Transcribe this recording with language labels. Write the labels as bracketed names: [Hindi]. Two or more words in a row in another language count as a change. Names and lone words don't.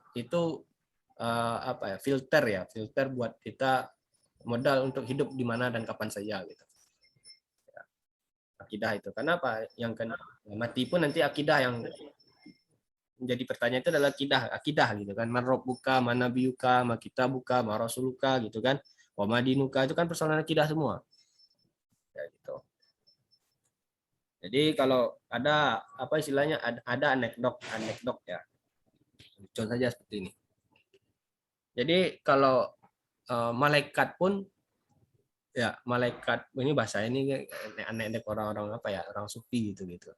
[Indonesian] Itu apa ya, filter buat kita modal untuk hidup di mana dan kapan saja gitu. Ya, akidah itu. Karena apa? Yang kan mati pun nanti akidah yang menjadi pertanyaan itu adalah akidah gitu kan. [Arabic] من ربك من نبيك ما كتابك ما رسولك [Indonesian] gitu kan. [Arabic] وما دينك, [Indonesian] itu kan persoalan akidah semua. Ya, gitu. Jadi kalau ada apa istilahnya ada anekdot ya. Contoh saja seperti ini. Jadi kalau malaikat pun ya, malaikat ini bahasa ini aneh-aneh orang-orang apa ya, orang sufi gitu.